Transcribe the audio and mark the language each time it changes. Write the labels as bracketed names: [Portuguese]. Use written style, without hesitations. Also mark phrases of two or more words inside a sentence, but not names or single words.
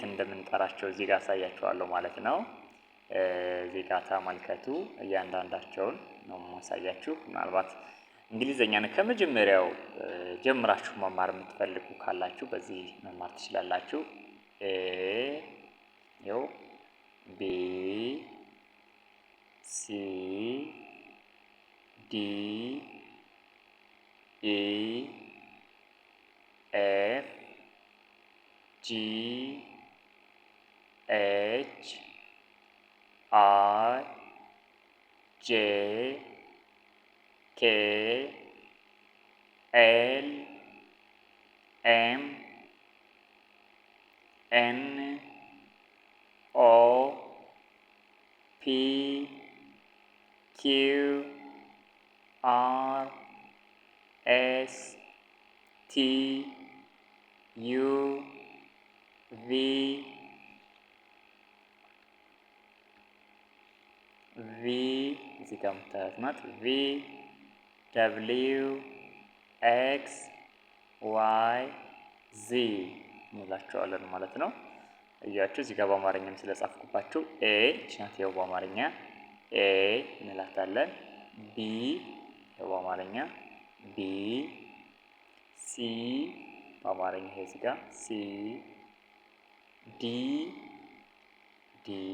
[Amharic] እንደምንጠራቸው እዚህ ጋር አሳያችኋለሁ ማለት ነው። እዚህ ጋር ተመልከቱ። እያንዳንዳቸውን ነው የማሳያችሁ። ምናልባት እንግሊዝኛን ከመጀመሪያው ጀምራችሁ መማር የምትፈልጉ ካላችሁ በዚህ መማር ትችላላችሁ። [English] A Yo B C D E F G H I J K L M N O P Q R S T U V [Amharic] እዚህ ጋር የምታዩት ናት። [English] V W X [Amharic] Y Z እንላቸዋለን ማለት ነው። እያችሁ እዚህ ጋር በአማርኛም ስለጻፍኩባችሁ ኤ ናት ያው በአማርኛ ኤ እንላታለን። ቢ ያው በአማርኛ [English] B C [Amharic] በአማርኛ እዚህ ጋር [English] C D D